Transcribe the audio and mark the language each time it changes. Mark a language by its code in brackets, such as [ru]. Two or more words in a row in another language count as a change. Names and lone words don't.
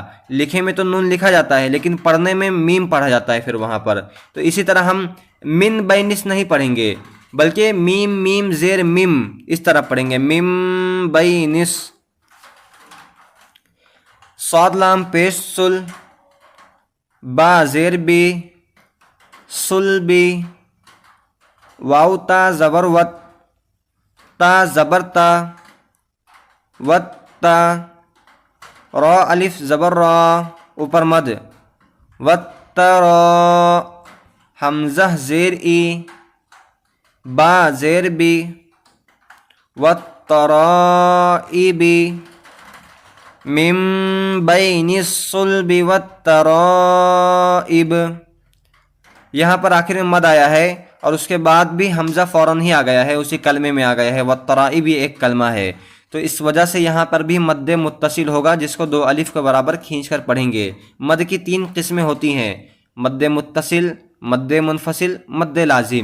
[ur] لکھے میں تو نون لکھا جاتا ہے لیکن پڑھنے میں میم پڑھا جاتا ہے پھر وہاں پر۔ تو اسی طرح ہم [ar] من بینس [ur] نہیں پڑھیں گے بلکہ میم میم زیر مم اس طرح پڑھیں گے، مم بینس۔ صاد لام پیش سل، با زیر بی، سل بی، واو تا زبر وت، تا زبر تا، وت تا، را الف زبر را اوپر مد، وت را، حمزہ زیر ای، با زیر بی، وت ترائبی، [ar] من بین الصلب والترائب۔ [ur] یہاں پر آخر میں مد آیا ہے اور اس کے بعد بھی حمزہ فوراً ہی آ گیا ہے، اسی کلمے میں آ گیا ہے، والترائب بھی ایک کلمہ ہے، تو اس وجہ سے یہاں پر بھی مد متصل ہوگا جس کو دو الف کے برابر کھینچ کر پڑھیں گے۔ مد کی تین قسمیں ہوتی ہیں، مد متصل، مد منفصل، مد لازم۔